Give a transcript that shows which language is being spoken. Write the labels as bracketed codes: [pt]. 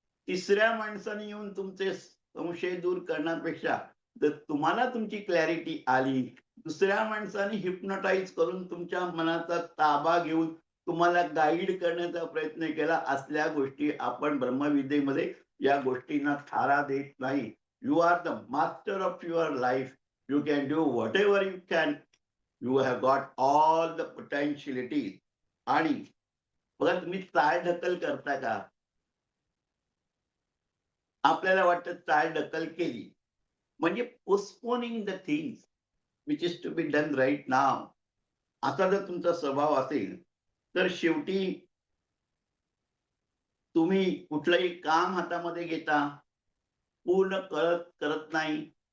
[mr] तिसऱ्या माणसाने येऊन तुमचे संशय दूर करण्यापेक्षा जर तुम्हाला तुमची क्लॅरिटी आली, दुसऱ्या माणसाने हिप्नोटाइज करून तुमच्या मनाचा ताबा घेऊन तुम्हाला गाईड करण्याचा प्रयत्न केला, असल्या गोष्टी आपण ब्रह्मविद्येमध्ये या गोष्टींना थारा देत नाही. [en] You are the master of your life. You can do whatever you can. You have got all the potentialities. [mr] आणि बघा, तुम्ही चालढकल करता का? आपल्याला वाटतं चालढकल केली म्हणजे [en] Postponing the things which is to be done right now. [mr] असा जर तुमचा स्वभाव असेल, तर शेवटी तुम्ही कुठलंही काम हातामध्ये घेता, पूर्ण करत करत नाही.